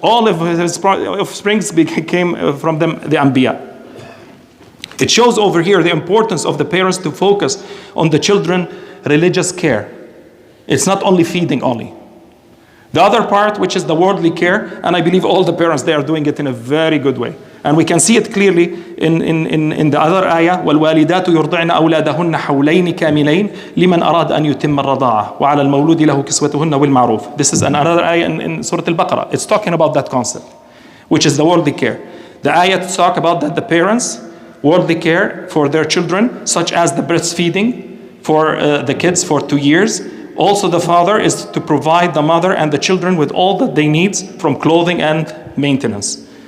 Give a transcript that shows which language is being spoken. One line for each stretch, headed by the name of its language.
English: All of his offsprings came from them, the Anbiya. It shows over here the importance of the parents to focus on the children religious care. It's not only feeding only. The other part, which is the worldly care, and I believe all the parents, they are doing it in a very good way. And we can see it clearly in the other ayah,
Arabic: وَالْوَالِدَاتُ يُرْضِعْنَ أَوْلَادَهُنَّ حَوْلَيْنِ كَامِلَيْنِ لِمَنْ أَرَادَ أَنْ يُتِمَّ الرَّضَاعَةَ وَعَلَى الْمَوْلُودِ لَهُ كِسْوَتُهُنَّ وَالْمَعْرُوفِ.
English: This is another ayah in Surah Al-Baqarah. It's talking about that concept, which is the worldly care. The ayah talk about that the parents, worldly care for their children, such as the breastfeeding for the kids for 2 years. Also the father is to provide the mother and the children with all that they need from clothing and maintenance.